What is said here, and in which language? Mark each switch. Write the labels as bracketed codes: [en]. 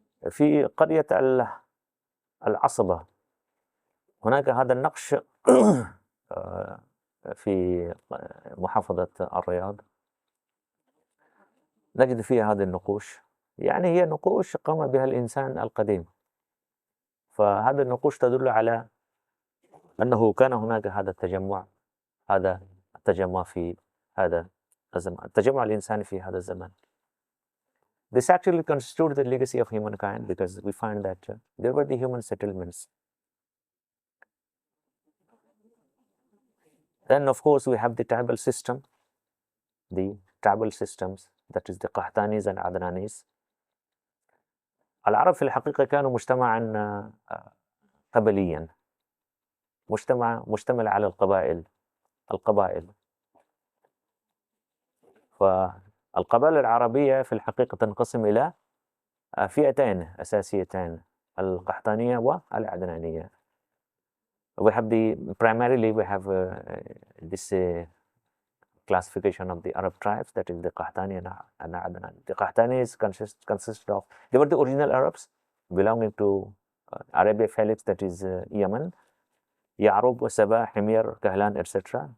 [ar] في قرية العصبة. هناك هذا النقش في محافظة الرياض، نجد فيها هذه النقوش، يعني هي نقوش قام بها الإنسان القديم. فهذه النقوش تدل على أنه كان هناك هذا التجمع في هذا الزمان، التجمع الإنساني في هذا الزمان. [en] This actually constitutes the legacy of humankind, because we find that there were the human settlements. Then, of course, we have the tribal system, the tribal systems, that is the Qahtanis and Adnanis. [ar] العرب في الحقيقة كانوا مجتمعا قبليا، مشتمل على القبائل. فالقبائل العربية في الحقيقة تنقسم إلى فئتين أساسيتين، القحطانية والعدنانية. [en] Primarily we have this classification of the Arab tribes, that is the Qahtani and Adnani. The Qahtanis consist of, they were the original Arabs belonging to Arabia Felix, that is Yemen, Ya'rub, Sabah, Himyar, Kahlan, etc.